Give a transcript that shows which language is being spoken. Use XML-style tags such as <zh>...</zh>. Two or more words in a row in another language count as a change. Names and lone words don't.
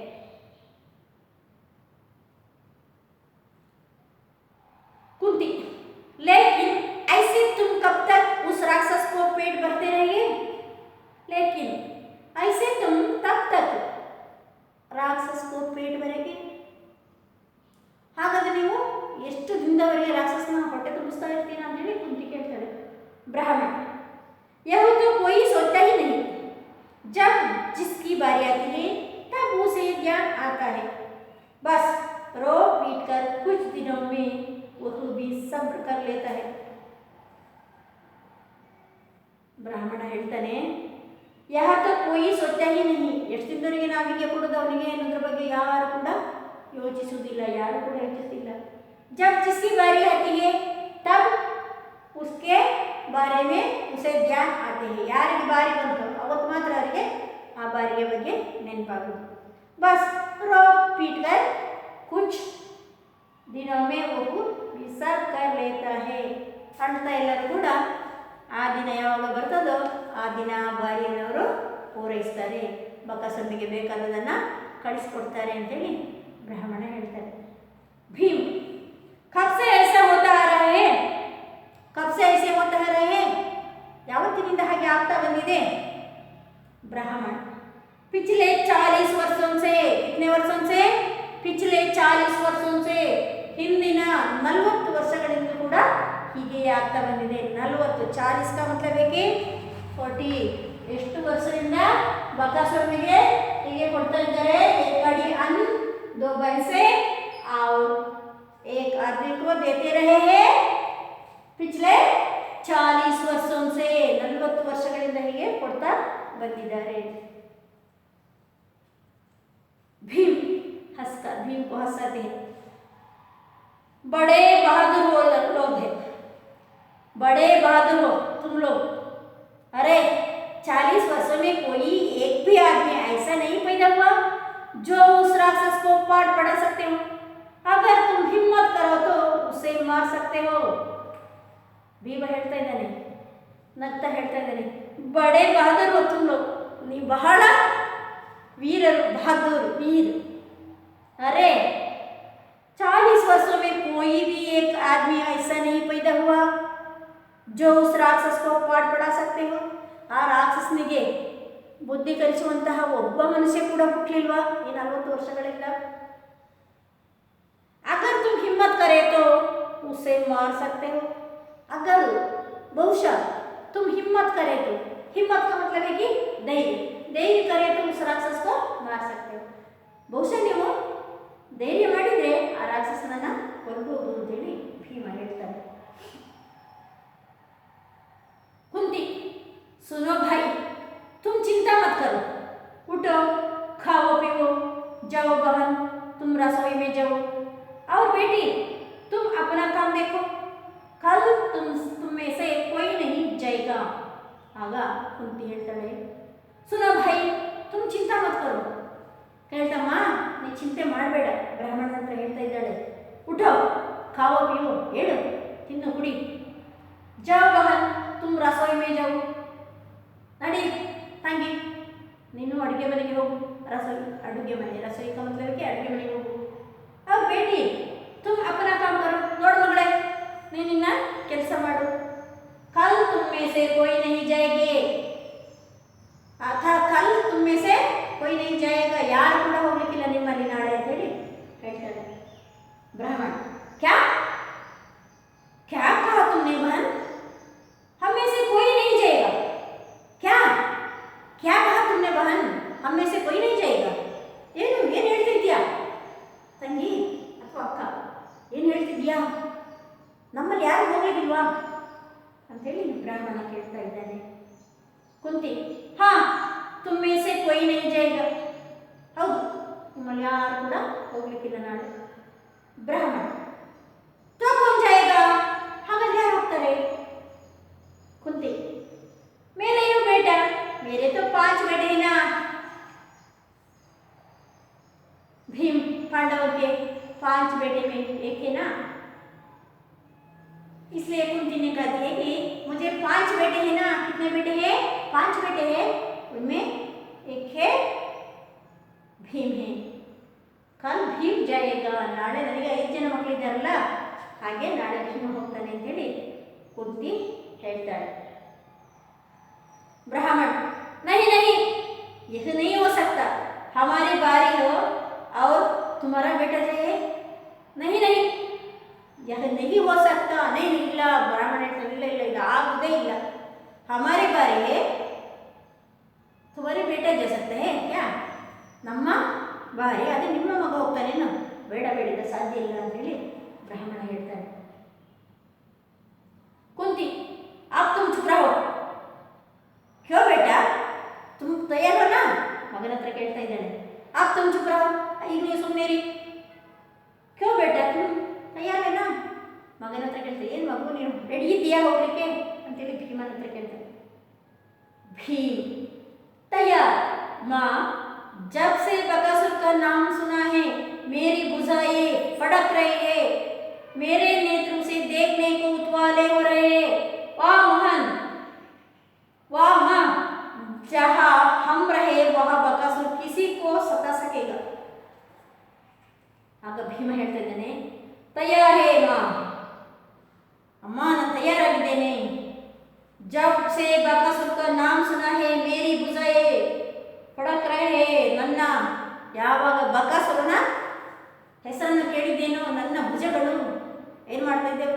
<hi>कुंती लेकिन ऐसे तुम कब तक उस राक्षस को पेट भरते रहिए, लेकिन ऐसे तुम तब तक राक्षस को पेट भरेंगे.</hi> <kn>ಹಾಗಾದ್ರೆ ನೀವು ಎಷ್ಟು ದಿನದವರೆಗೆ ರಾಕ್ಷಸನ ಹೊಟ್ಟೆ ತುಂಬಿಸ್ತಾ ಇರ್ತೀರಾ ಅಂತೇಳಿ ಕುಂತಿ ಕೇಳ್ತಾರೆ.</kn> <hi>ಬ್ರಾಹ್ಮಣ यह तो कोई सोचता ही नहीं, जब जिसकी बारी आती है तब उसे ज्ञान आता है, बस रो पीट कर कुछ दिनों में वह भी सब्र कर लेता है.</hi> <kn>ಬ್ರಾಹ್ಮಣ ಹೇಳ್ತಾನೆ,</kn> <hi>यह तो कोई सोचता ही नहीं,</hi> <kn>ಎಷ್ಟು ದಿನದವರೆಗೆ ನಾವಿಗೆ ಕೊಡೋದು ಅವನಿಗೆ ಅನ್ನೋದ್ರ ಬಗ್ಗೆ ಯಾರು ಕೂಡ ಯೋಚಿಸುವುದಿಲ್ಲ, ಯಾರು ಕೂಡ ಯೋಚಿಸುತ್ತಿಲ್ಲ.</kn> <hi>जब जिसकी बारी आती है तब उसके बारे में उसे ध्यान आते हैं.</hi> <kn>ಯಾರಿಗೆ ಬಾರಿ ಬಂತು ಅವತ್ತು ಮಾತ್ರ ಅವರಿಗೆ ಆ ಬಾರಿಯ ಬಗ್ಗೆ ನೆನಪಾಗೋದು.</kn> <hi>बस रो पीट कर कुछ दिनों में वो भी सब कर लेता है.</hi> <kn>ಅಂತ ಎಲ್ಲರೂ ಕೂಡ ಆ ದಿನ ಯಾವಾಗ ಬರ್ತದೋ ಆ ದಿನ ಆ ಬಾರಿಯನ್ನು ಅವರು ಪೂರೈಸ್ತಾರೆ, ಬಕಸಂಬಿಗೆ ಬೇಕಾದದನ್ನು ಕಳಿಸ್ಕೊಡ್ತಾರೆ ಅಂತೇಳಿ ಬ್ರಾಹ್ಮಣ ಹೇಳ್ತಾರೆ.</kn> <hi>भीम कब से ऐसा होता आ रहा है, कब से ऐसे होता आ रहा है,</hi> <kn>ಯಾವತ್ತಿನಿಂದ ಹಾಗೆ ಆಗ್ತಾ ಬಂದಿದೆ.</kn> <hi>ब्राह्मण पिछले 40 वर्षों से, कितने वर्षों से, पिछले 40 वर्षों से,</hi> <kn>ಹಿಂದಿನ 40 ವರ್ಷಗಳಿಂದ ಕೂಡ ಹೀಗೆ ಆಗ್ತಾ ಬಂದಿದೆ.</kn> <hi>40 40 का मतलब है कि 40.</hi> <kn>ಎಷ್ಟು ವರ್ಷದಿಂದ ಬಕಾಸುರನಿಗೆ ಹೀಗೆ ಕೊಡ್ತಾ ಇದ್ದಾರೆ,</kn> <hi>एक कड़ी अन्न 2 भैंसे और एक आदमी को देते रहे हैं पिछले 40 ವರ್ಷೋं से.</hi> <kn>40 ವರ್ಷಗಳಿಂದ ಹೀಗೆ ಕೊಡ್ತಾ ಬಂದಿದ್ದಾರೆ.</kn> <hi>भीम हंसकर, भीम को हंसाते हैं. बड़े बहादुर लोग हैं, बड़े बहादुर हो तुम लोग। अरे 40 वर्षों में कोई एक भी आदमी ऐसा नहीं पैदा हुआ जो उस राक्षस को पार पड़ा सकते हो। अगर तुम हिम्मत करो तो उसे मार सकते हो।</hi> <kn>भीम ಹೇಳ್ತಾ ಇದ್ದಾನೆ, ನಗ್ತಾ ಹೇಳ್ತಾ ಇದ್ದಾನೆ,</kn> <hi>बड़े बहादुर हो तुम लोग,</hi> <kn>ನೀವು ಬಹಳ वीरರು,</kn> <hi>बहादुर वीर। अरे 40 वर्षों में कोई भी एक आदमी ऐसा नहीं पैदा हुआ जो उस राक्षस को पार पड़ा सकते हो।</hi> <kn>ಆ ರಾಕ್ಷಸನಿಗೆ ಬುದ್ಧಿ ಕಲಿಸುವಂತಹ ಒಬ್ಬ ಮನುಷ್ಯ ಕೂಡ ಹುಟ್ಟಲಿಲ್ವಾ ಈ 40 ವರ್ಷಗಳಿಂದ?</kn> <hi>अगर तुम हिम्मत करे तो उसे मार सकते हो। अगर बहुशः तुम हिम्मत करे तो, हिम्मत का मतलब है कि धैर्य, धैर्य करे तो उस राक्षस को मार सकते हो।</hi> <kn>ಬಹುಶಃ ನೀವು ಧೈರ್ಯ ಮಾಡಿದ್ರೆ ಆ ರಾಕ್ಷಸನನ್ನ ಕೊಲ್ಲಬಹುದು ಅಂತೇಳಿ ಭೀಮ ಹೇಳ್ತಾರೆ।</kn> <hi>कुंती, सुनो भाई, तुम चिंता मत करो, उठो, खाओ पियो, जाओ बहन, तुम रसोई में जाओ। और बेटी तुम अपना काम देखो, कल तुम में से कोई नहीं जाएगा।</hi> <kn>ಆಗ ಕುಂತಿ ಹೇಳ್ತಾಳೆ,</kn> <hi>सुनो भाई तुम चिंता मत करो।</hi> <kn>ಹೇಳ್ತಮ್ಮ ನೀ ಚಿಂತೆ ಮಾಡಬೇಡ, ಬ್ರಾಹ್ಮಣನ ಹತ್ರ ಹೇಳ್ತಾ ಇದ್ದಾಳೆ।</kn> <hi>उठो, खाओ पियो,</hi> <kn>ಹೇಳು, ತಿನ್ನು ಕುಡಿ।</kn> <hi>ಜಾओ बहन तुम रसोई में जाओ।</hi> <kn>ನಡಿ ತಂಗಿ, ನೀನು ಅಡುಗೆ ಮನೆಗೆ ಹೋಗು। रसोई ಅಡುಗೆ ಮನೆ,</kn> <hi>रसोई का मतलब है कि</hi> <kn>ಅಡುಗೆ ಮನೆಗೆ ಹೋಗು।</kn> <hi>अब बेटी तुम अपना काम करो,</hi> <kn>ನೋಡು ಮಗಳೇ ನೀನು ನಿನ್ನ ಕೆಲಸ ಮಾಡು।</kn> <hi>कल तुम में से कोई नहीं जाएगी, अर्थात कल तुम में से कोई नहीं जाएगा,</hi> <kn>ಯಾರು ಕೂಡ ಹೋಗ್ಲಿಕ್ಕಿಲ್ಲ ನಿಮ್ಮಲ್ಲಿ ನಾಳೆ ಅಂತ ಹೇಳಿ ಹೇಳ್ತಾರೆ।</kn> <hi>ब्राह्मण, क्या क्या कहा तुमने बहन? हम में से कोई नहीं जाएगा। क्या क्या कहा तुमने बहन? हम में से कोई नहीं जाएगा।</hi> <kn>ಏನು ಹೇಳ್ತಿದ್ಯಾ ತಂಗಿ ಅಥವಾ ಅಕ್ಕ? ಏನು ಹೇಳ್ತಿದ್ಯಾ? ನಮ್ಮಲ್ಲಿ ಯಾರು ಹೋಗ್ಲಿಕ್ಕಿಲ್ವಾ ಅಂತೇಳಿ ಬ್ರಾಹ್ಮಣ ಕೇಳ್ತಾ ಇದ್ದಾನೆ।</kn> <hi>ಕುಂತಿ, ಹಾ तुम में से कोई नहीं जाएगा,</hi> <kn>ಹೌದು ನಿಮ್ಮಲ್ಲಿ ಯಾರು ಕೂಡ ಹೋಗ್ಲಿಕ್ಕಿಲ್ಲ ನಾಳೆ। ಬ್ರಾಹ್ಮಣ,</kn> <hi>तो कौन जाएगा?</hi> <kn>ಹಾಗಾದ್ರೆ ಯಾರು ಹೋಗ್ತಾರೆ?</kn> <hi>कुंती, मैं नहीं हूँ बेटा, मेरे तो 5 बेटे हैं ना। भीम पांडवों के 5 बेटे में एक है ना, इसलिए कुंती ने कहती है कि मुझे 5 बेटे हैं ना। कितने बेटे हैं? 5 बेटे हैं, उनमें एक है भीम है। कल भीम जाएगा,</hi> <kn>ನಾಳೆ ನನಗೆ 5 ಜನ ಮಕ್ಕಳಿದ್ದಾರಲ್ಲ, ಹಾಗೆ ನಾಳೆ ಭೀಮ ಹೋಗ್ತಾನೆ ಅಂತೇಳಿ ಕುಂತಿ ಹೇಳ್ತಾಳೆ।</kn> <hi>ब्राह्मण, नहीं नहीं, यह नहीं हो सकता, हमारी बारी हो और तुम्हारा बेटा जाए। नहीं नहीं, यह नहीं हो सकता।</hi> <kn>नहीं ಇಲ್ಲ, ಬ್ರಾಹ್ಮಣ ಹೇಳ್ತಾರೆ, ಇಲ್ಲ ಇಲ್ಲ, ಇಲ್ಲ ಆಗುವುದೇ ಇಲ್ಲ,</kn> <hi>हमारी बारी है, तुम्हारे बेटा जा सकते हैं क्या?</hi> <kn>ನಮ್ಮ ಬಾರಿ, ಅದೇ ನಿಮ್ಮ ಮಗ ಹೋಗ್ತಾನೇನು? ಬೇಡ ಬೇಡ, ಇದು ಸಾಧ್ಯ ಇಲ್ಲ ಅಂತೇಳಿ ಬ್ರಾಹ್ಮಣ ಹೇಳ್ತಾನೆ।</kn> <hi>कुंती, अब तुम चुप रहो। क्यों बेटा, तुम तैयार हो ना?</hi> <kn>ಮಗನ ಹತ್ರ ಕೇಳ್ತಾ ಇದ್ದಾನೆ।</kn> <hi>अब तुम चुप रहो,</hi> <kn>ಈಗ ನೀವು ಸುಮ್ಮನೆ ಇರಿ।</kn> <hi>क्यों बेटा तुम तैयार है ना?</hi> <kn>ಮಗನ ಹತ್ರ ಕೇಳ್ತಾ, ಏನು ಮಗು ನೀನು ರೆಡಿ ಇದೆಯಾ ಹೋಗ್ಲಿಕ್ಕೆ ಅಂತೇಳಿ ಭೀಮನ ಹತ್ರ ಕೇಳ್ತಾನೆ।</kn> <hi>भीम, तैयार माँ, जब से बकासुर का नाम सुना है मेरी भुजाएं फड़क रही है, मेरे नेत्र से देखने को उतवाले हो रहे हैं। वाह मोहन, वाह माँ, जहाँ हम रहे वहाँ बकासुर किसी को सता सकेगा।</hi> <kn>ಆಗ ಭೀಮ ಹೇಳ್ತಾ ಇದ್ದಾನೆ,</kn> <hi>तैयार है माँ,</hi> <kn>ಅಮ್ಮ ನಾನು ತಯಾರಾಗಿದ್ದೇನೆ।</kn> <hi>जब से बकासुर का नाम सुना है मेरी भुजाएं फड़क रहे हैं,</hi> <kn>ನನ್ನ ಯಾವಾಗ ಬಕಾಸುರನ ಹೆಸರನ್ನು ಕೇಳಿದ್ದೇನೋ ನನ್ನ ಭುಜಗಳು ಏನು ಮಾಡ್ತಾ ಇದ್ದೆವು?</kn>